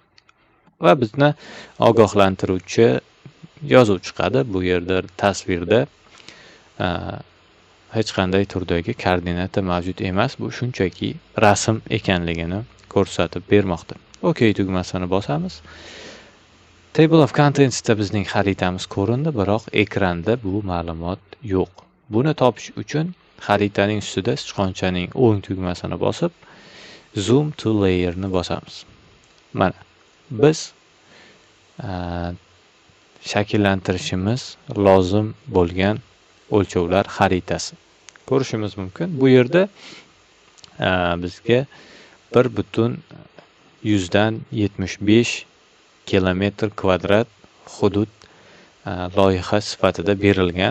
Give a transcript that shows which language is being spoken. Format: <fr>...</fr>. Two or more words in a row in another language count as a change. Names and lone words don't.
<uz>Va bizni ogohlantiruvchi yozuv chiqadi. Bu yerda tasvirda hech qanday turdagi koordinata mavjud emas. Bu shunchaki rasm ekanligini ko'rsatib bermoqda. OK tugmasini bosamiz.</uz> <en>Table of Contents</en> <uz>da bizning xaritamiz ko'rindi, biroq ekranda bu ma'lumot yo'q. Buni topish uchun xaritaning ustida sichqonchaning o'ng tugmasini bosib</uz> <en>Zoom to layer</en> <uz>ni bosamiz. Mana biz shakllantirishimiz lozim bo'lgan o'lchovlar xaritasi ko'rishimiz mumkin. Bu yerda bizga 1,175 kilometr kvadrat hudud loyiha sifatida berilgan.</uz>